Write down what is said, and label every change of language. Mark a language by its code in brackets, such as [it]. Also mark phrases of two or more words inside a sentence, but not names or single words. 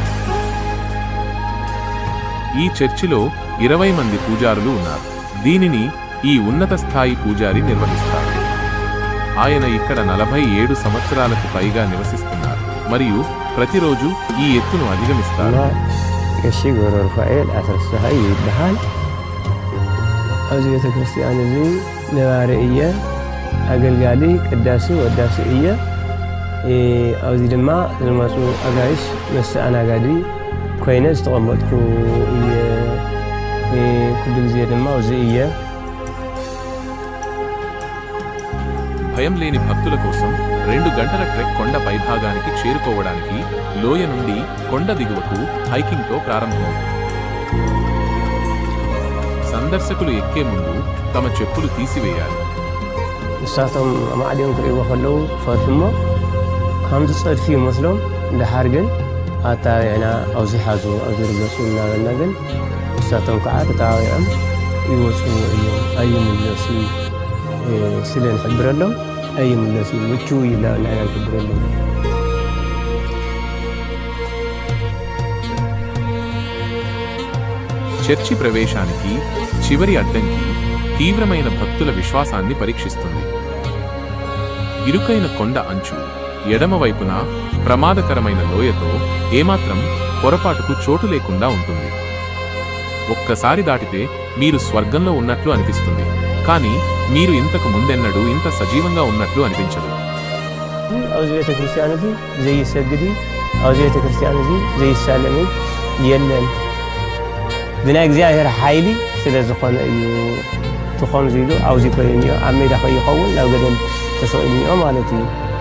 [te] ఈ చర్చిలో 20 మంది పూజారులు ఉన్నారు. దీనిని ఈ ఉన్నత స్థాయి పూజారి నిర్వహిస్తారు. ఆయన ఇక్కడ 47 సంవత్సరాలకు పైగా నివసిస్తున్నారు మరియు ప్రతిరోజు ఈ ఎత్తును అధిగమిస్తారు. [ti] ኣብዚ ቤተ ክርስቲያን እዚ ነባሪ እየ ኣገልጋሊ ቅዳሴ ወዳሲ እየ ኣብዚ ድማ ዝመፁ ኣጋይሽ መስተኣናጋዲ ኮይነ ዝተቐመጥኩ እየ ኩሉ ግዜ ድማ ኣብዚ እየ [te] భయం లేని భక్తుల కోసం 2 గంటల ట్రెక్ కొండ పైభాగానికి చేరుకోవడానికి లోయ నుండి కొండ దిగువకు హైకింగ్తో ప్రారంభమవుతుంది. సందర్శకులు ఎక్కే ముందు తమ చెప్పులు తీసివేయాలి. [ti] ንሳቶም ማዕድዮም ክርእይዎ ከለዉ ክፈርሑ እሞ ከምዚ ፀድፊ ይመስሎም እንድሓር ግን ኣታዊዕና ኣብዚ ሓዙ ኣብዚ ርገፁ እናበልና ግን ንሳቶም ከዓ ተታዊዖም ይወፅዎ እዮም። ኣይምለሱ ስለ ንሕብረሎም ኣይምለሱ ምችው ኢልና ንሕብረሎም [te] చర్చి ప్రవేశానికి చివరి అడ్డంకి తీవ్రమైన భక్తుల విశ్వాసాన్ని పరీక్షిస్తుంది. ఇరుకైన కొండ అంచు, ఎడమవైపున ప్రమాదకరమైన లోయతో ఏమాత్రం పొరపాటుకు చోటు లేకుండా ఉంటుంది. ఒక్కసారి దాటితే మీరు స్వర్గంలో ఉన్నట్లు అనిపిస్తుంది, కానీ మీరు ఇంతకు ముందెన్నడూ ఇంత సజీవంగా ఉన్నట్లు అనిపించదు. [ti] ኣብዚ ቤተ ክርስቲያን እዚ ዘይሰግድ ኣብዚ ቤተ ክርስቲያን እዚ ዘይሳለሚ የለን ብናይ እግዚኣብሔር ሓይሊ ስለ ዝኾነ እዩ እቲ ከምዚ ኢሉ ኣብዚ ኮይኑ ኣብ ሜዳ ከይኸውን ናብ ገደል ተሰቂሉ ማለት እዩ።